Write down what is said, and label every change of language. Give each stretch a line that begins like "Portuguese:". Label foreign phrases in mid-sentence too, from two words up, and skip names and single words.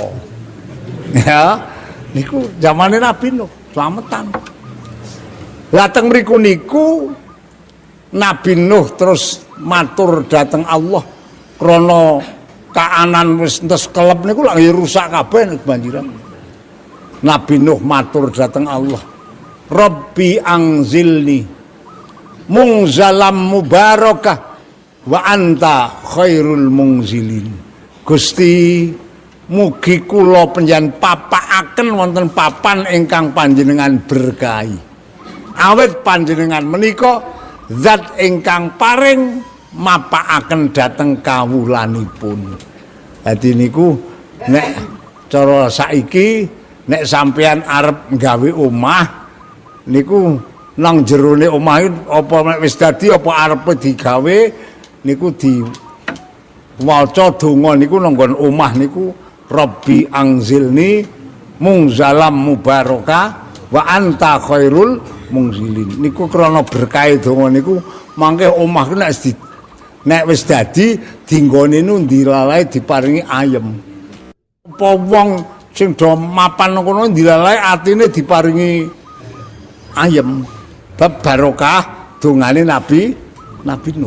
Javanese: Ya, niku zamane Nabi Nuh, slametan. Lah teng mriku niku Nabi Nuh terus matur dhateng Allah krana kaanan wis entes kelep niku lak rusak kabeh kebanjiran. Nabi Nuh matur dhateng Allah,
Arabic: رب أنزلني منزلا مباركا وأنت خير المنزلين.
Javanese: Gusti, mugi kula panjenengan papakaken wonten papan ingkang panjenengan berkahi. Awit panjenengan menika zat ingkang paring mapakaken dhateng kawulanipun. Dadi niku nek cara saiki nek sampeyan arep gawe omah niku nang jerone omah apa nek wis dadi apa arepe digawe niku waca donga niku nanggon omah niku
Arabic: رب أنزلني منزلا مباركا وأنت خير المنزلين.
Javanese: Niku krana berkah donga niku mangke omah nek wis dadi dinggone nu dilalae diparingi ayem. Apa wong sing do mapan kono dilalae atine diparingi ayem. Bab barokah dongane Nabi Nuh.